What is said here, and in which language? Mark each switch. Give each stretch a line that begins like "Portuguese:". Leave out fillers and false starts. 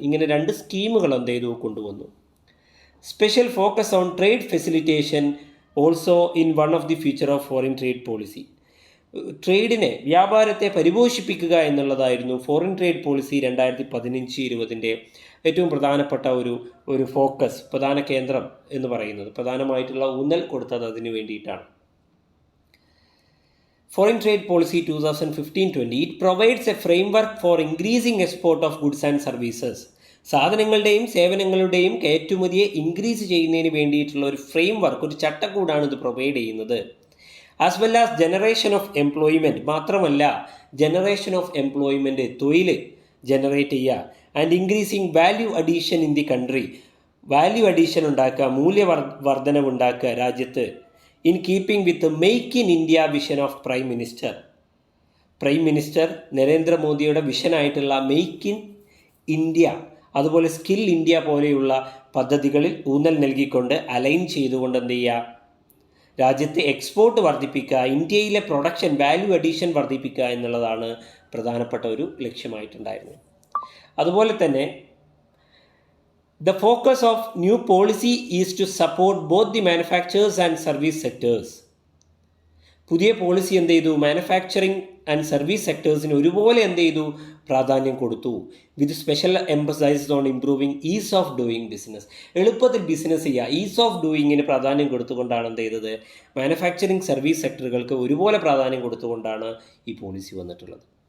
Malayalam: ഇങ്ങനെ 2 സ്കീമുകൾ എന്ത് ചെയ്തു? കൊണ്ടുവന്നു.
English: Special focus on trade facilitation also in one of the feature of foreign trade policy.
Malayalam: ട്രേഡിനെ, വ്യാപാരത്തെ പരിപോഷിപ്പിക്കുക എന്നുള്ളതായിരുന്നു ഫോറിൻ ട്രേഡ് പോളിസി 2015-20 ഏറ്റവും പ്രധാനപ്പെട്ട ഒരു ഫോക്കസ്, പ്രധാന കേന്ദ്രം എന്ന് പറയുന്നത്. പ്രധാനമായിട്ടുള്ള ഊന്നൽ കൊടുത്തത് അതിന് വേണ്ടിയിട്ടാണ്.
English: Foreign Trade Policy 2015-20, it provides a framework for increasing export of goods and services.
Malayalam: സാധനങ്ങളുടെയും സേവനങ്ങളുടെയും കയറ്റുമതിയെ ഇൻക്രീസ് ചെയ്യുന്നതിന് വേണ്ടിയിട്ടുള്ള ഒരു ഫ്രെയിംവർക്ക്, ഒരു ചട്ടക്കൂടാണ് ഇത് പ്രൊവൈഡ് ചെയ്യുന്നത്.
English: as well as generation of employment,
Malayalam: മാത്രമല്ല
English: generation of employment,
Malayalam: തൊഴിൽ ജനറേറ്റ് ചെയ്യുക,
English: and increasing
Malayalam: value addition in the country, value addition ഉണ്ടാക്കുക, മൂല്യവർദ്ധനവ് ഉണ്ടാക്കുക രാജ്യത്ത്,
English: in keeping with make in India vision of prime minister
Malayalam: നരേന്ദ്രമോദിയുടെ വിഷനായിട്ടുള്ള
English: make in
Malayalam: ഇന്ത്യ, അതുപോലെ skill India പോലെയുള്ള പദ്ധതികളിൽ ഊന്നൽ നൽകിക്കൊണ്ട് അലൈൻ ചെയ്തുകൊണ്ട് എന്ത് ചെയ്യുക, രാജ്യത്തെ എക്സ്പോർട്ട് വർദ്ധിപ്പിക്കുക, ഇന്ത്യയിലെ പ്രൊഡക്ഷൻ വാല്യൂ അഡീഷൻ വർദ്ധിപ്പിക്കുക എന്നുള്ളതാണ് പ്രധാനപ്പെട്ട ഒരു ലക്ഷ്യമായിട്ടുണ്ടായിരുന്നത്. അതുപോലെ തന്നെ
English: the focus of new policy is to support both the manufacturers and service sectors.
Malayalam: പുതിയ പോളിസി എന്ത് ചെയ്തു, മാനുഫാക്ചറിങ് ആൻഡ് സർവീസ് സെക്ടേഴ്സിന് ഒരുപോലെ എന്ത് ചെയ്തു, പ്രാധാന്യം കൊടുത്തു.
English: With special emphasize on improving ease of doing business.
Malayalam: എളുപ്പത്തിൽ ബിസിനസ് ചെയ്യുക, ഈസ് ഓഫ് ഡൂയിങ്ങിന് പ്രാധാന്യം കൊടുത്തുകൊണ്ടാണ് എന്ത് ചെയ്തത്, മാനുഫാക്ചറിങ് സർവീസ് സെക്ടറുകൾക്ക് ഒരുപോലെ പ്രാധാന്യം കൊടുത്തുകൊണ്ടാണ് ഈ പോളിസി വന്നിട്ടുള്ളത്.